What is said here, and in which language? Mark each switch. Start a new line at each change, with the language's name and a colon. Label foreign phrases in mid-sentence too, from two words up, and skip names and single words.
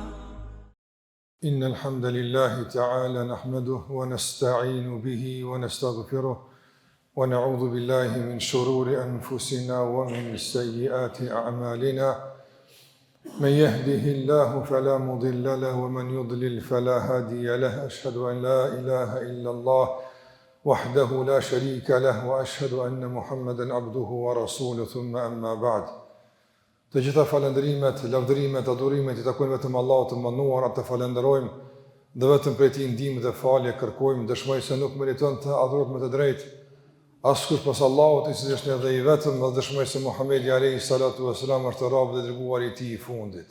Arabic: إن الحمد لله تعالى نحمده ونستعين به ونستغفره ونعوذ بالله من شرور أنفسنا ومن سيئات أعمالنا. من يهده الله فلا مضل له ومن يضلل فلا هادي له. أشهد أن لا إله إلا الله وحده لا شريك له وأشهد أن محمدا عبده ورسوله. ثم أما بعد.
Albanian: Të gjitha falendrimet, lavdërimet, adhurimet i takojnë vetëm Allahut të mënduar, atë falenderojmë dhe vetëm prej tij ndihmë dhe falje kërkojmë, dëshmoj se nuk meriton të adhurohet me të drejtë askush pas Allahut, i cili është edhe i vetëm, dhe dëshmoj se Muhamedi
Arabic: عليه الصلاة والسلام
Albanian: është rob dhe dërguar i tij i fundit.